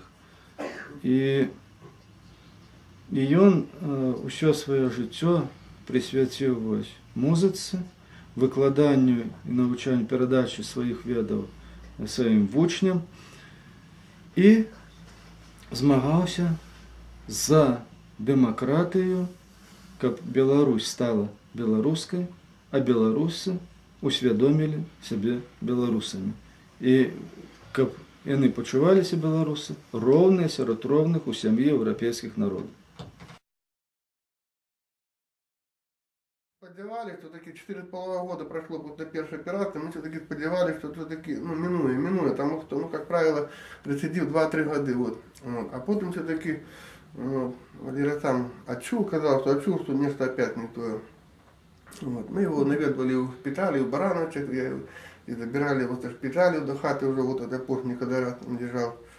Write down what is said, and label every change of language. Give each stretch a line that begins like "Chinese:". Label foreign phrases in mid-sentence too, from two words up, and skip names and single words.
Belarusian: І ён усё сваё жыццё прысвяціў музыцы, выкладанню і навучанню, перадачы сваіх ведаў сваім вучням і змагаўся за дэмакратыю, каб Беларусь стала беларускай, а беларусы усвядомілі сябе беларусамі. І каб яны пачуваліся беларусы роўныя сярод роўных у сям'і еўрапейскіх народаў.
Ukrainian: Сподівались,
Russian: что таки 4,5 года прошло после первой операции, мы все-таки сподівались, что все-таки минует, потому что, как правило, рецидив 2-3 года. А потом все-таки Валера сам сказал, что место опять не то. Мы его наведывали в шпитале, в Барановичах, и забирали его со шпиталя до хаты уже, это после когда он лежал.